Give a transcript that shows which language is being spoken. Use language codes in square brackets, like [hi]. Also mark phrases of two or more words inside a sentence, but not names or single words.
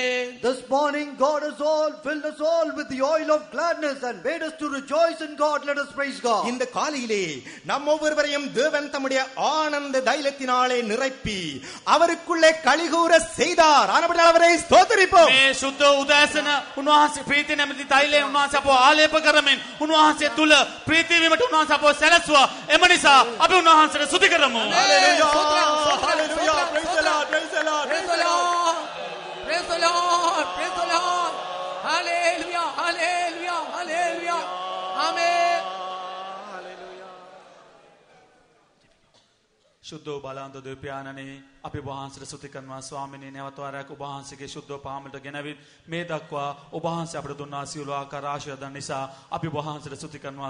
[en] This morning God has filled us all with the oil of gladness and made us to rejoice in God. Let us praise God. [ta] இந்த காலையிலே நம் ஒவ்வொருவரையும் தேவன் தம்முடைய ஆனந்த தைலத்தினாலே நிரப்பி அவருக்குள்ளே களிகூர செய்தார். ஆனபடியால் அவரை ஸ்தோத்திரிப்போம். [si] මේ සුද්ධ උදෑසන උන්වහන්සේ ප්‍රීති නැමැති තෛලයෙන් උන්වහන්සේ අපව ආලේප කරමින් උන්වහන්සේ තුල ප්‍රීති වීමට උන්වහන්සේ අපව සැලැස්සුවා. එම නිසා අපි උන්වහන්සේට ස්තුති කරමු. [en] Hallelujah. Hallelujah. Praise the Lord. Praise the Lord. Praise the Lord. Praise the Lord. Praise the Lord. Hallelujah. Hallelujah. Hallelujah. Amen. [si] ශුද්ධ බලන්ත දෙවියන්ණනි අපි වහන්සේට ස්තුති කරනවා. ස්වාමිනේ නැවත වරක් ඔබ වහන්සේගේ ශුද්ධ පාමුලට ගෙනවිත් මේ දක්වා ඔබ වහන්සේ අපට දුන්නා සියලු ආකාර ආශිර්වාදයන් නිසා අපි වහන්සේට ස්තුති කරනවා.